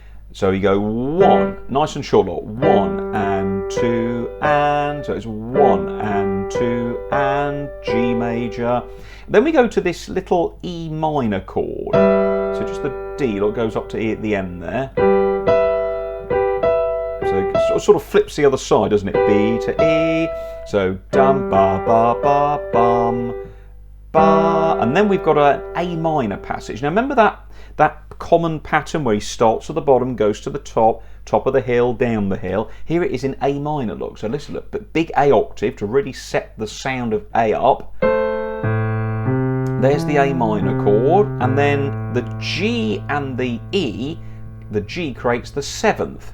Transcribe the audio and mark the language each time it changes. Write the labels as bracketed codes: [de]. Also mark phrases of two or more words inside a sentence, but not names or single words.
[en] So you go 1, nice and short, 1 and 2 and, so it's 1 and 2 and G major. Then we go to this little E minor chord. So just the D, look, goes up to E at the end there. So it sort of flips the other side, doesn't it? B to E. So dum ba ba ba bum ba. And then we've got an A minor passage. Now remember that common pattern where he starts at the bottom, goes to the top of the hill, down the hill. Here it is in A minor, look. So listen, look, but big A octave to really set the sound of A up. There's the A minor chord, and then the G and the E, the G creates the 7th.